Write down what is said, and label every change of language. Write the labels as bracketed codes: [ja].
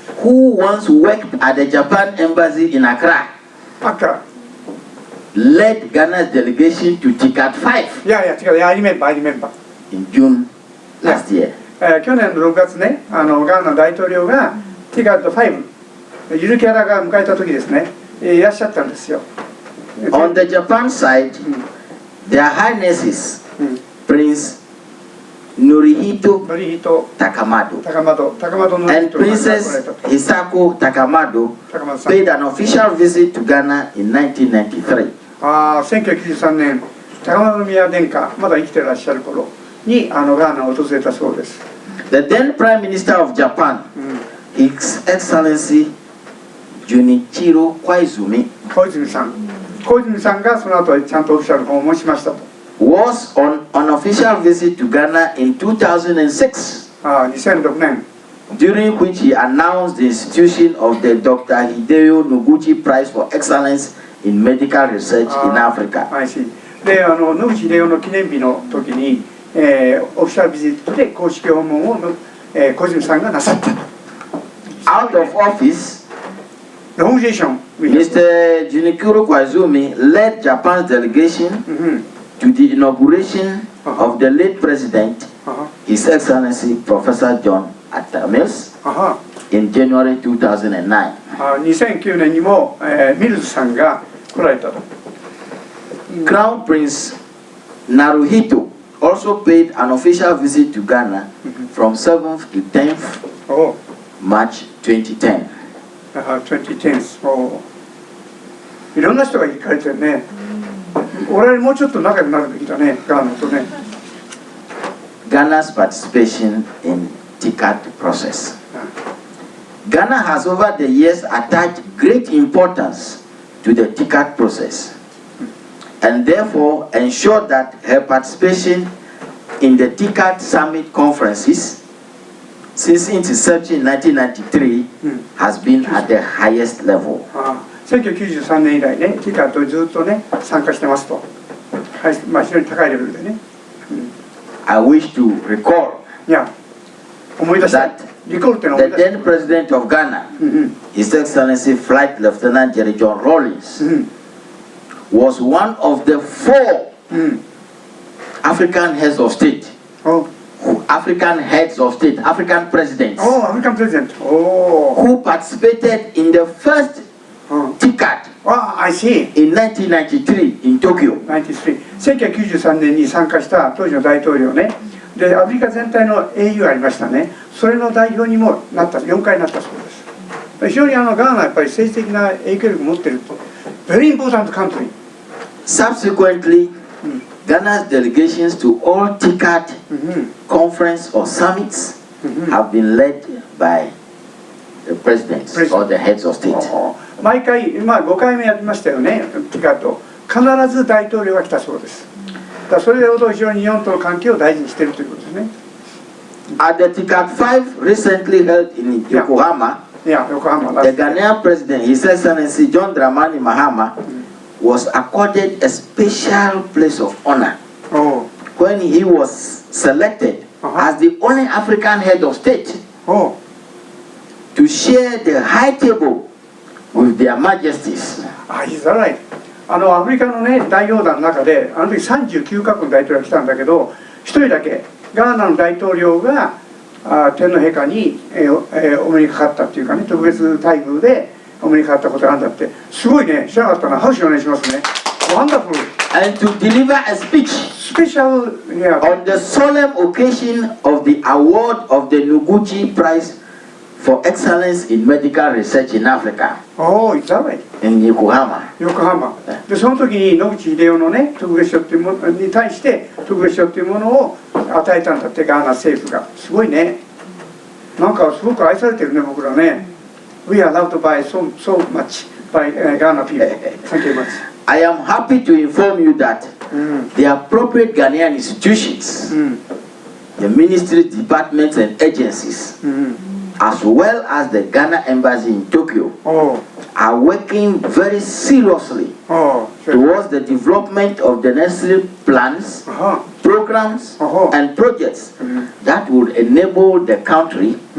[en] who once worked at the Japan embassy in Accra, led Ghana's delegation to TICAD 5. I remember. In June last year. [ja] 去年の6月ね、ガーナ大統領が TICAD 5、ゆるキャラが迎えた時ですね、いらっしゃったんですよ。 [en] On the Japan side, their highnesses, Prince Norihito Takamado and Princess Hisako Takamado paid an official visit to Ghana in 1993. [ja] 1993年、高円宮殿下、まだ生きてらっしゃる頃にガーナを訪れたそうです。 [en] The then Prime Minister of Japan, His Excellency Junichiro Koizumi, [ja] 小泉さんがその後ちゃんとオフィシャル訪問しましたと。 [en] was on an official visit to Ghana in 2006. [ja] 2006年。 [en] During which he announced the institution of the Dr. Hideo Noguchi Prize for Excellence in Medical Research in Africa. [ja] で、野口英世の記念日の時に、オフィシャルビジットで公式訪問を、小泉さんがなさった。 [en] Out of office, Mr. Junichiro Koizumi led Japan's delegation to the inauguration of the late president, His Excellency Professor John Atta Mills, in January 2009. [ja] 2009年にも、ミルズさんが来られたと。 [en] Crown Prince Naruhito also paid an official visit to Ghana from 7th to 10th March 2010. [ja] 2010。いろんな人が行かれてるね。俺はもうちょっと仲良くなるべきだね、ガーナとね。 [en] Ghana's participation in TICAD process. Ghana has over the years attached great importance to the TICAD process and therefore ensured that her participation in the TICAD summit conferences since its inception in 1993 has been at the highest level. [ja] 1993年以来ね、TICAD ずっとね、参加してますと。非常に高いレベルでね。 [en] I wish to recall that the then President of Ghana, His Excellency Flight Lieutenant Jerry John Rawlings, was one of the 4 African heads of state, African presidents, who participated in the first TICAD in 1993 in Tokyo. [ja] 1993年に参加した当時の大統領ね。で、アフリカ全体の AU ありましたね。それの代表にもなった、4回なったそうです。非常にガーナはやっぱり政治的な影響力を持っていると。 [en] Very important country. Subsequently, Ghana's delegations to all TICAD conference or summits have been led by the presidents or the heads of state. [ja] 毎回、5回目やりましたよね、TICAD。必ず大統領が来たそうです。だそれほど非常に日本との関係を大事にしているということですね。 [en] At the TICAD 5 recently held in Yokohama, the Ghanaian president, His Excellency John Dramani Mahama, was accorded a special place of honor when he was selected as the only African head of state to share the high table with their majesties. Is that right? [ja] アフリカのね、代表団の中で、あの時39カ国の大統領が来たんだけど、1人だけ、ガーナの大統領が天皇陛下にお目にかかったっていうかね、特別待遇でお目にかかったことがあるんだって、すごいね、知らなかったな、拍手お願いしますね。 [en] Wonderful! And to deliver a speech on the solemn occasion of the award of the Noguchi Prize for Excellence in Medical Research in Africa. Oh, is that right? In Yokohama. [ja] 横浜。で、その時に野口英世のね、特別賞っていうものに対して特別賞っていうものを与えたんだって、ガーナ政府が。すごいね。なんかすごく愛されてるね、僕らね。 [en] We are loved by so much by Ghana people. Thank you very much. I am happy to inform you that the appropriate Ghanaian institutions, the ministries, departments, and agencies, as well as the Ghana Embassy in Tokyo, are working very seriously towards the development of the necessary plans, programs, and projects that would enable the country